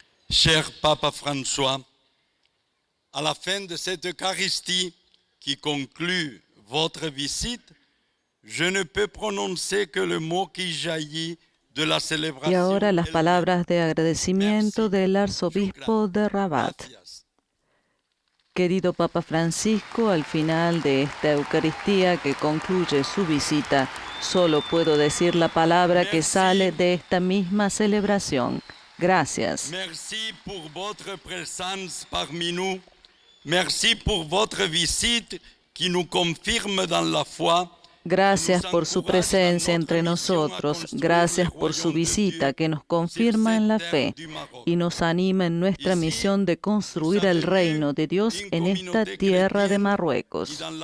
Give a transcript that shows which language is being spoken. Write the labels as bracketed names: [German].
[French] Cher Papa François, à la fin de cette Eucharistie qui conclut votre visite, je ne peux prononcer que le mot qui jaillit de la célébration. [Spanish] Y ahora las palabras de agradecimiento del arzobispo de Rabat. Querido Papa Francisco, al final de esta Eucaristía que concluye su visita, solo puedo decir la palabra que sale de esta misma celebración. Gracias. [French] Merci pour votre présence parmi nous. Merci pour votre visite qui nous confirme dans la foi. [Spanish] Gracias por su presencia entre nosotros. Gracias por su visita que nos confirma en la fe y nos anima en nuestra misión de construir el reino de Dios en esta tierra de Marruecos.